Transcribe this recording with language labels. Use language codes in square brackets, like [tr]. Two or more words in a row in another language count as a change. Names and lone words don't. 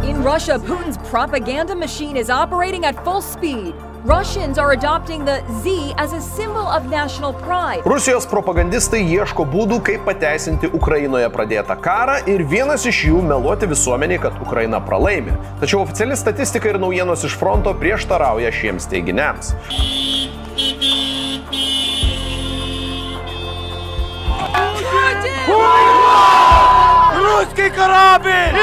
[en] Russia, Putin's propaganda machine is operating at full speed. Russians are adopting the Z as a symbol of national pride. [lt] Rusijos propagandistai ieško būdų, kaip pateisinti Ukrainoje pradėtą karą ir vienas iš jų meluoti visuomeniai, kad Ukraina pralaimi. Tačiau oficiali statistika ir naujienos iš fronto prieštarauja šiems teiginiams. Ruskiai karabiai!